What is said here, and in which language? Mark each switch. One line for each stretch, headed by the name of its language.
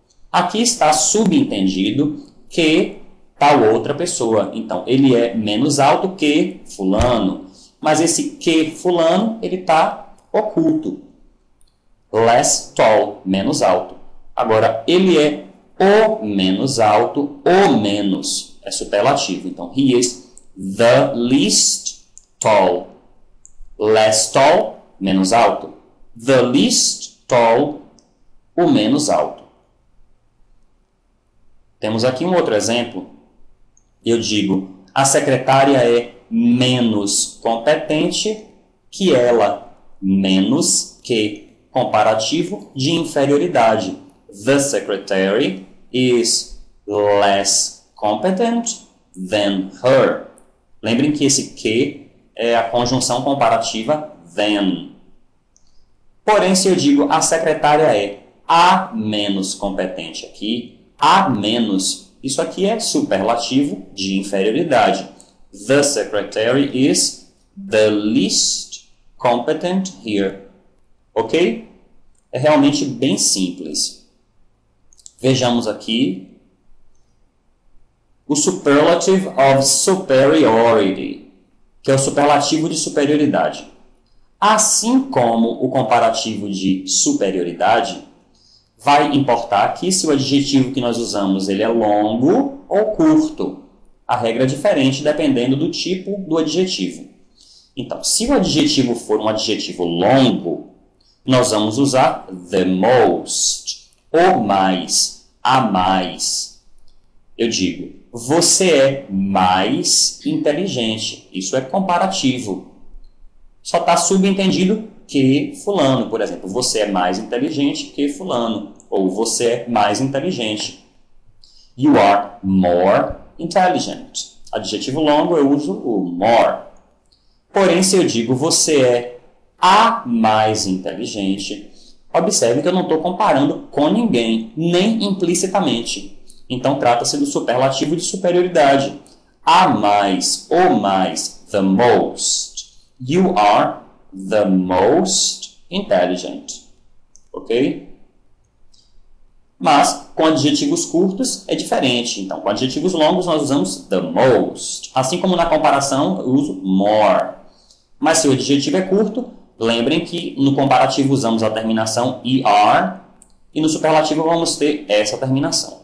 Portuguese: Aqui está subentendido que tal outra pessoa. Então, ele é menos alto que fulano. Mas esse que fulano, ele está oculto.
English: Less tall,
Portuguese: menos alto. Agora, ele é o menos alto, o menos. É superlativo.
English: Então, he is the least tall. Less tall,
Portuguese: menos alto.
English: The least tall,
Portuguese: o menos alto. Temos aqui um outro exemplo. Eu digo, a secretária é menos competente que ela. Menos que. Comparativo de inferioridade.
English: The secretary is less competent than her.
Portuguese: Lembrem que esse que é a conjunção comparativa than. Porém, se eu digo a secretária é a menos competente aqui, a menos, isso aqui é superlativo de inferioridade.
English: The secretary is the least competent here. Ok?
Portuguese: É realmente bem simples. Vejamos aqui o
English: superlative of superiority,
Portuguese: que é o superlativo de superioridade. Assim como o comparativo de superioridade, vai importar aqui se o adjetivo que nós usamos ele é longo ou curto. A regra é diferente dependendo do tipo do adjetivo. Então, se o adjetivo for um adjetivo longo, nós vamos usar the most, o mais, a mais. Eu digo, você é mais inteligente. Isso é comparativo. Só está subentendido que fulano, por exemplo. Você é mais inteligente que fulano. Ou você é mais inteligente.
English: You are more intelligent.
Portuguese: Adjetivo longo, eu uso o more. Porém, se eu digo você é a mais inteligente, observe que eu não estou comparando com ninguém, nem implicitamente. Então, trata-se do superlativo de superioridade. A mais, o mais,
English: the most. You are the most intelligent. Ok?
Portuguese: Mas, com adjetivos curtos, é diferente. Então, com adjetivos longos, nós usamos
English: the most.
Portuguese: Assim como na comparação, eu uso more. Mas se o adjetivo é curto, lembrem que no comparativo usamos a terminação er e no superlativo vamos ter essa terminação.